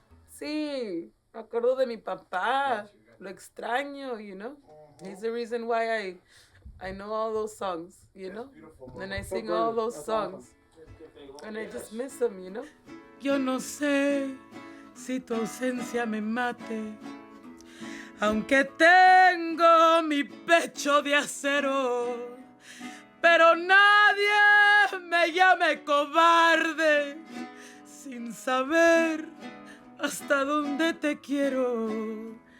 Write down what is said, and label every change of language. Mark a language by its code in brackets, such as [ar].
[es] Sí, me acuerdo de mi papá, lo extraño, [en] you know. He's the reason why I know all those songs, you know, and I sing all those songs, and I just miss them, you know. [es] Yo no sé si tu ausencia me mate, aunque tengo mi pecho de acero, pero nadie me llame cobarde sin saber hasta dónde te quiero.